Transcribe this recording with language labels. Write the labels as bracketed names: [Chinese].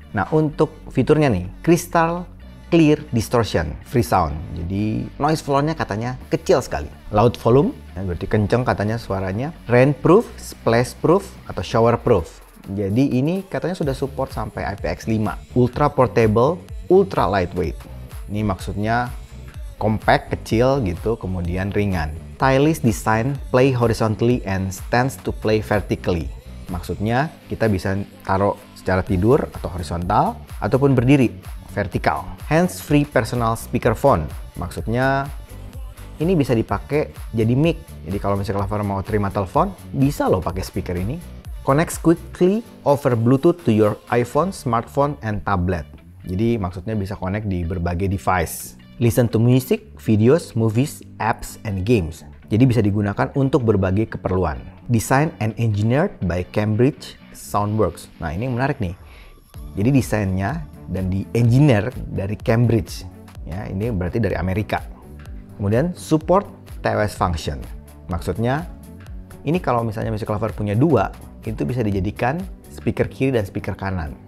[Indonesian] Nah, untuk fiturnya nih, [English] Crystal Clear Distortion Free Sound. [Indonesian] Jadi noise floor-nya katanya kecil sekali. [English] Loud volume, [Indonesian] ya berarti kenceng katanya suaranya. [English] Rainproof, splashproof, atau showerproof. [Indonesian] Jadi ini katanya sudah support sampai IPX5. [English] Ultra portable, ultra lightweight. [Indonesian] Ini maksudnya compact, kecil gitu, kemudian ringan. [English] Stylish design, play horizontally and stands to play vertically. [Indonesian] Maksudnya kita bisa taruh secara tidur atau horizontal ataupun berdiri vertikal. [English] Hands-free personal speakerphone. [Indonesian] Maksudnya ini bisa dipakai jadi mic. Jadi kalau misalnya Lover mau terima telepon, bisa loh pakai speaker ini. [English] Connects quickly over Bluetooth to your iPhone, smartphone, and tablet. [Indonesian] Jadi maksudnya bisa connect di berbagai device. [English] Listen to music, videos, movies, apps, and games. [Indonesian] Jadi bisa digunakan untuk berbagai keperluan. [English] Designed and engineered by Cambridge Soundworks. [Indonesian] Nah, ini yang menarik nih. Jadi desainnya dan di-engineer dari Cambridge. Ya, ini berarti dari Amerika. Kemudian support TWS function. Maksudnya ini kalau misalnya Music Lover punya dua, itu bisa dijadikan speaker kiri dan speaker kanan.